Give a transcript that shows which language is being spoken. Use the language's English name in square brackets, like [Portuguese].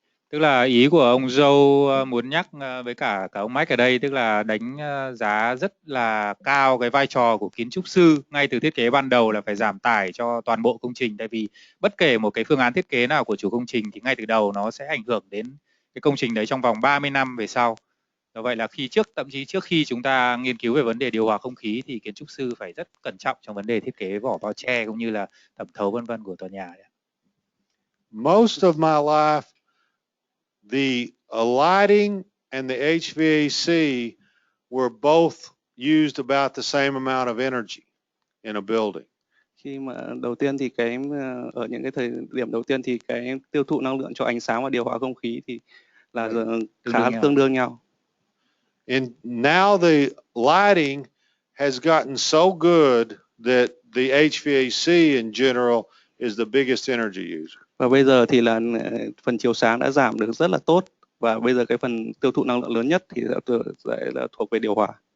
[Vietnamese] Tức là ý của ông Joe muốn nhắc với cả ông Mike ở đây, tức là đánh giá rất là cao cái vai trò của kiến trúc sư ngay từ thiết kế ban đầu là phải giảm tải cho toàn bộ công trình, tại vì bất kể một cái phương án thiết kế nào của chủ công trình thì ngay từ đầu nó sẽ ảnh hưởng đến cái công trình đấy trong vòng 30 năm về sau. Do vậy là thậm chí trước khi chúng ta nghiên cứu về vấn đề điều hòa không khí thì kiến trúc sư phải rất cẩn trọng trong vấn đề thiết kế vỏ bao che cũng như là thẩm thấu vân vân của tòa nhà. [English] Most of my life, the lighting and the HVAC were both used about the same amount of energy in a building. [Vietnamese] Khi mà đầu tiên thì ở những cái thời điểm đầu tiên thì cái tiêu thụ năng lượng cho ánh sáng và điều hòa không khí thì là khá tương đương nhau. [English] And now the lighting has gotten so good that the HVAC in general is the biggest energy user. [Vietnamese] Và bây giờ thì là phần chiếu sáng đã giảm được rất là tốt và bây giờ cái phần tiêu thụ năng lượng lớn nhất thì là thuộc về điều hòa.